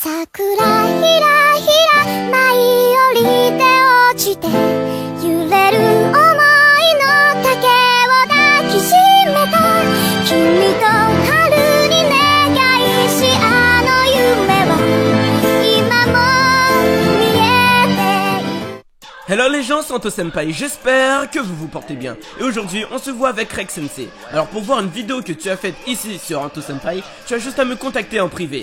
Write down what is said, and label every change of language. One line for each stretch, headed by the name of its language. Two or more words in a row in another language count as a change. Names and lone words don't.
Japanese: くらひらひら舞い降りて落ちて揺れる想いの丈を抱きしめた君と春に願いしあの夢は今も見えている。
French: Hello les gens, c'est Anto Senpai, j'espère que vous vous portez bien. Et aujourd'hui, on se voit avec Rek Sensei. Alors pour voir une vidéo que tu as faite ici sur Anto Senpai, tu as juste à me contacter en privé.